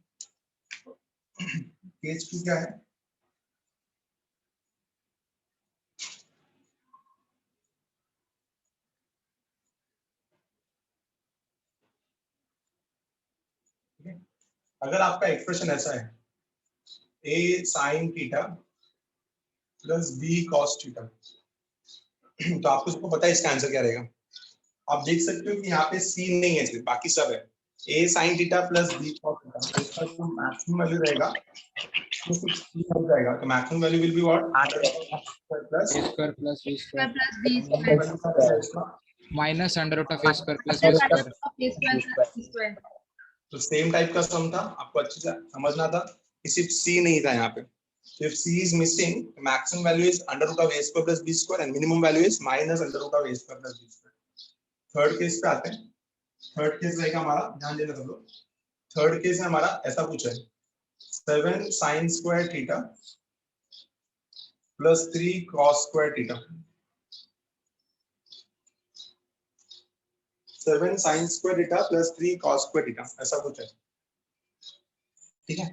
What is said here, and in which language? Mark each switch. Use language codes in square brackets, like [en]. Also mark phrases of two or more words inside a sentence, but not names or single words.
[hi] केस 2 क्या है, अगर आपका एक्सप्रेशन ऐसा है [en] a sin theta plus b cos theta, [hi] तो आपको सबको पता है इसका आंसर क्या रहेगा. आप देख सकते हो कि यहाँ पे c नहीं है, सिर्फ बाकी सब है. [en] a sin theta plus b cos theta, [hi] इसका जो [en] maximum value [hi] रहेगा वो कुछ c हो जाएगा. [en] तो maximum value will be what, plus A square plus B square plus b square minus under root of A square plus plus B square. a square plus b square. [hi] तो [en] same type [hi] का सम था, आपको अच्छे से समझना था कि सिर्फ c नहीं था यहाँ पे. [en] So if c is missing, the maximum value is under root of a square plus b square and minimum value is minus under root of a square plus b square. third case [hi] पे आते हैं. [en] third case [hi] रहेगा हमारा, ध्यान देना सब लोग. थर्ड केस में हमारा ऐसा कुछ है, [en] 7 sin square theta plus 3 cos square theta. 7 sin square theta plus 3 cos square theta [hi] ऐसा कुछ है, ठीक है.